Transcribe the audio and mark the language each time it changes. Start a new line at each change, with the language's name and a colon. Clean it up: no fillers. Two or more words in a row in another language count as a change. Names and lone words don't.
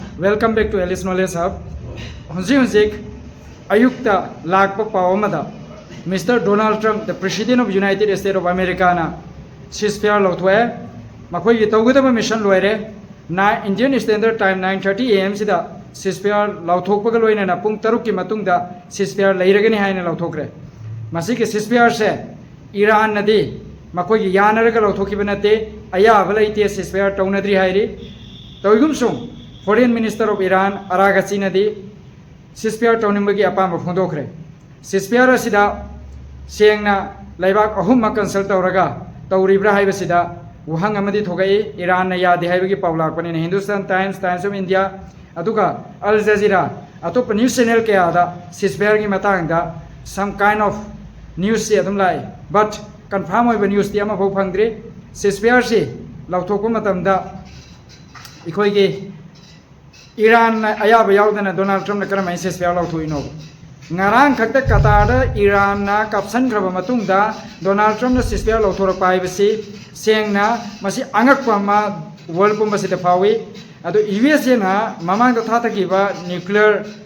English: Welcome back to Alice Knowledge Hub.
Manipuri: Honzik Ayukta Lakpa Pawamada.
English: Mr. Donald Trump, the President of United States of America,
Manipuri: na ceasefire lotwe. Makoi yitawgudaba mission loire. Na
English: Indian Standard Time
Manipuri: 9:30 AM sida ceasefire lauthokpaga loina na pung 3 ki matungda ceasefire leiragani haina lauthokre. Masi ke ceasefire se Iran nadi makoi yanaraga lauthokiba nate ayaba leite ceasefire taunadri hairi. Tawigum sung
English: Foreign Minister of Iran
Manipuri: Aragasi nadi ceasefire taunimbagi apamba phondokre. Ceasefire asida sengna laibak ahumma consult tawraga tawribra haibasida Wuhang amadi thogai Iran na yadi haibagi pawlakpani Hindustan Times, Times of India aduga Al Jazeera atop
English: news channel
Manipuri: ke ada ceasefire gi matangda
English: some kind of news
Manipuri: se adum lai
English: but confirm
Manipuri: oiba news ti ama bau phangdre ceasefire se lauthokpa matamda ikoi ge Iran ayaba yaudana Donald Trump na karamai ceasefire lauthoino ngarang khakta Qatar Iran na kapsan graba matungda Donald Trump na ceasefire lauthorakpa haibasi sengna masi angakpa ma world pumba sida phawi ado US na mamang da thathakiba nuclear